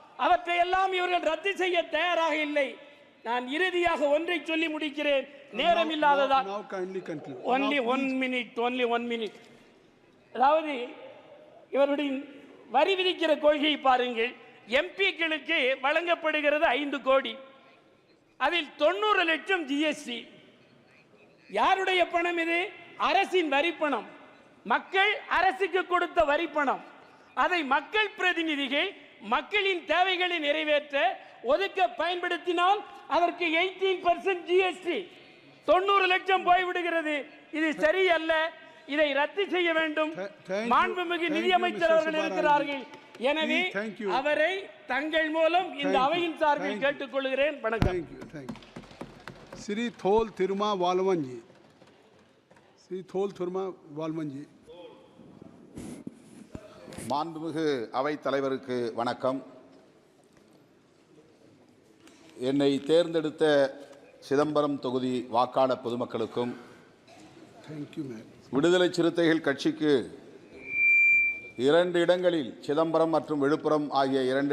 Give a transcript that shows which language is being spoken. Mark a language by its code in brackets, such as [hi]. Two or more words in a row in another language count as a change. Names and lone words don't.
[ta] அவற்றை எல்லாம் இவர்கள் ரத்து செய்ய தயாராக இல்லை. நான் இறுதியாக ஒன்றை சொல்லி முடிக்கிறேன், நேரம் இல்லாததால். [en] only one minute. [ta] அதாவது இவருடைய வரி விதிக்கிற கொள்கையை பாருங்கள். எம்பிக்களுக்கு வழங்கப்படுகிறது 5 கோடி, அதில் 90 லட்சம் ஜிஎஸ்டி. யாருடைய பணம் இது? அரசின் வரி பணம், மக்கள் அரசுக்கு கொடுத்த வரி பணம். அதை மக்கள் பிரதிநிதிகள் மக்களின் தேவைகளை நிறைவேற்ற ஒதுக்க பயன்படுத்தினால் அதற்கு 18% ஜிஎஸ்டி, 90 லட்சம் போய்விடுகிறது. இது சரியல்ல, இதை ரத்து செய்ய வேண்டும். மாண்புமிகு நிதியமைச்சர் அவர்கள் இருக்கிறார்கள், எனவே அவரை தங்கள் மூலம் இந்த அவையின் சார்பில் கேட்டுக்கொள்கிறேன். வணக்கம். [hi] श्री थोल थिरुमा वालवन जी, श्री थोल थिरुमा वालवन जी. [ta] மாண்புமிகு அவைத் தலைவருக்கு வணக்கம். என்னை தேர்ந்தெடுத்த சிதம்பரம் தொகுதி வாக்காளர் பொதுமக்களுக்கும் விடுதலை சிறுத்தைகள் கட்சிக்கு 2 இடங்களில், சிதம்பரம் மற்றும் விழுப்புரம் ஆகிய 2